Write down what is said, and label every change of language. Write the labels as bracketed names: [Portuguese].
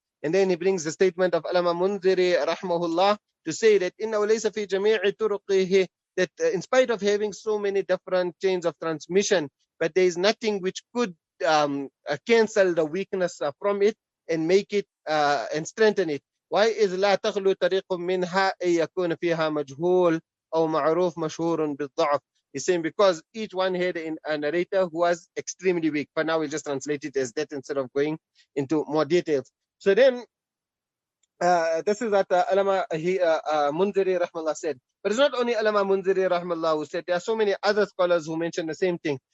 [English] And then he brings the statement of Allama Mundhiri rahmahullah to say that [Arabic] إنه ليس في جميع طرقه, [English] that in spite of having so many different chains of transmission, but there is nothing which could cancel the weakness from it and make it and strengthen it. Why is [Arabic] لا تخلو طريق منها أن يكون فيها مجهول أو معروف مشهور بالضعف. [English] He's saying because each one had a narrator who was extremely weak. But now we'll just translate it as that instead of going into more details. So then this is what Allama Mundhiri rahmallah said. But it's not only Allama Mundhiri rahmallah who said, there are so many other scholars who mention the same thing.